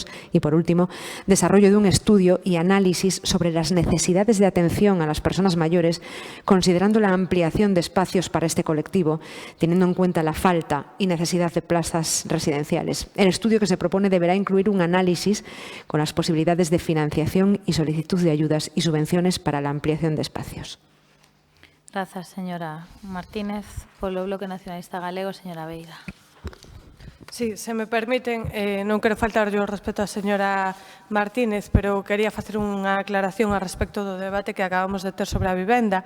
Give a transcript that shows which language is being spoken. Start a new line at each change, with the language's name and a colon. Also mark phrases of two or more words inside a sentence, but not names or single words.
Spanish: Y por último, desarrollo de un estudio y análisis sobre las necesidades de atención a las personas mayores, considerando la ampliación de espacios para este colectivo, teniendo en cuenta la falta y necesidad de plazas residenciales. El estudio que se propone deberá incluir un análisis con las posibilidades de financiación y solicitud de ayudas y subvenciones para la ampliación de espacios.
Galician: Grazas, señora Martínez. Polo Bloque Nacionalista Galego, señora Beira. Sí, se me permiten, non quero faltar yo respeto á señora Martínez, pero quería facer unha aclaración a respecto do debate que acabamos de ter sobre a vivenda.